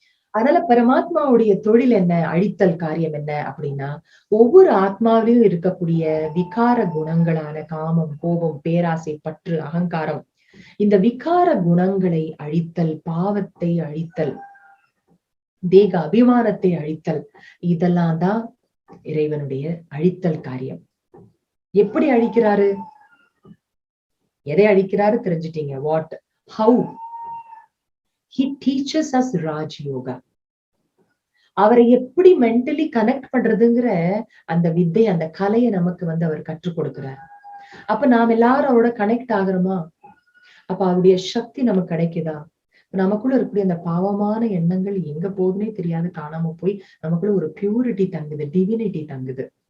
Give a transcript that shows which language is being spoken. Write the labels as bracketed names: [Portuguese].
[Tamil] அதனால பரமாத்மாவுடைய தொழில் என்ன? அழித்தல் காரியம் என்ன அப்படின்னா, ஒவ்வொரு ஆத்மாவிலும் இருக்கக்கூடிய விகார குணங்களான காமம், கோபம், பேராசை, பற்று, அகங்காரம், இந்த விகார குணங்களை அழித்தல், பாவத்தை அழித்தல், தேக அபிமானத்தை அழித்தல், இதெல்லாம் தான் இறைவனுடைய அழித்தல் காரியம். எப்படி அழிக்கிறாரு? எதை அழிக்கிறாரு தெரிஞ்சிட்டீங்க. [English] What, how? He teaches us Raj Yoga. [Tamil] அவரை எப்படி மென்டலி கனெக்ட் பண்றதுங்கிற அந்த வித்தை, அந்த கலையை நமக்கு அவர் கற்றுக் கொடுக்கிறார். அப்ப நாம் எல்லாரும் அவரோட கனெக்ட் ஆகுறோமா? அப்ப அவருடைய சக்தி நமக்கு கிடைக்குதா? நமக்குள்ள இருக்கக்கூடிய அந்த பாவமான எண்ணங்கள் எங்க போகுதுன்னே தெரியாது காணாம போய் நமக்குள்ள ஒரு பியூரிட்டி தங்குது, டிவினிட்டி தங்குது.